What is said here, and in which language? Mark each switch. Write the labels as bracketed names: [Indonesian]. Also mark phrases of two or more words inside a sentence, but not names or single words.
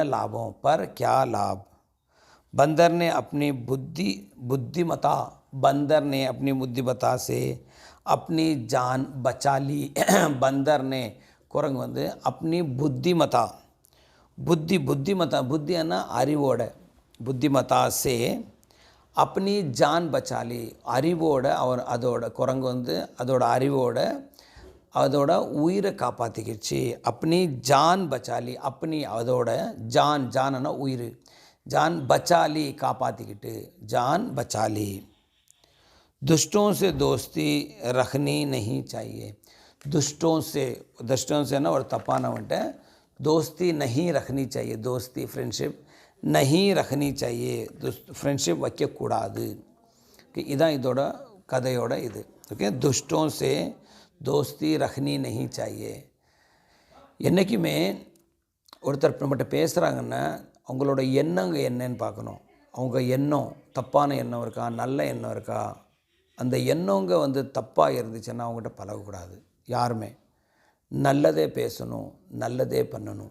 [Tamil] லாபம், [Hindi] पर क्या लाभ, बंदर ने अपनी बुद्धिमता, बंदर ने अपनी बुद्धिमता से अपनी जान बचा ली, बंदर ने [Tamil] குரங்கு வந்து [Hindi] अपनी बुद्धिमता, बुद्धिमता, बुद्धियाना அறிவோட, बुद्धिमता से अपनी जान बचा ली, [Tamil] அறிவோட அவர் அதோட குரங்கு வந்து அதோட அறிவோட அதோட உயிரை காப்பாற்றிக்கிச்சு, [Hindi] अपनी जान बचा ली, अपनी அதோட जान, जानना உயிர், जान बचा ली காப்பாற்றிக்கிட்டு, जान बचा ली, दुष्टों से दोस्ती रखनी नहीं चाहिए, दुष्टों से ना और தப்பானவன்ட்ட दोस्ती नहीं रखनी चाहिए, दोस्ती फ्रेंडशिप नहीं रखनी चाहिए, [Tamil] फ्रेंडशिप வைக்கக்கூடாது, இதான் இதோட கதையோட இது. ஓகே, [Hindi] दुष्टों से दोस्ती रखनी नहीं चाहिए, [Tamil] என்றைக்குமே ஒருத்தர் நம்மகிட்ட பேசுகிறாங்கன்னா அவங்களோட எண்ணங்க என்னன்னு பார்க்கணும், அவங்க எண்ணம் தப்பான எண்ணம் இருக்கா, நல்ல எண்ணம் இருக்கா, அந்த எண்ணங்க வந்து தப்பாக இருந்துச்சுன்னா அவங்ககிட்ட பழகக்கூடாது. யாருமே நல்லதே பேசணும், நல்லதே பண்ணணும்.